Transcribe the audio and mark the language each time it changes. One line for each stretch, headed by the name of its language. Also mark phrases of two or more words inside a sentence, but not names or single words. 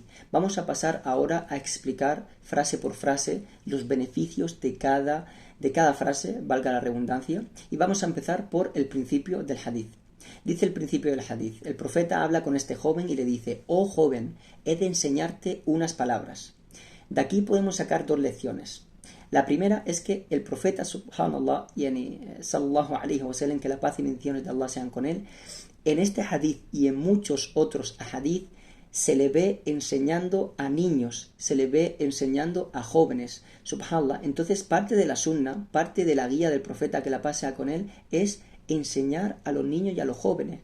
Spanish: Vamos a pasar ahora a explicar frase por frase los beneficios de cada frase, valga la redundancia, y vamos a empezar por el principio del hadith. Dice el principio del hadith: el profeta habla con este joven y le dice: oh joven, he de enseñarte unas palabras. De aquí podemos sacar dos lecciones. La primera es que el profeta,
Arabic: سبحان الله، صلى الله عليه وسلم,
Spanish: que la paz y bendiciones de Allah sean con él, en este hadith y en muchos otros hadith se le ve enseñando a niños, se le ve enseñando a jóvenes, subhanallah. Entonces parte de la sunna, parte de la guía del profeta, que la paz sea con él, es enseñar a los niños y a los jóvenes.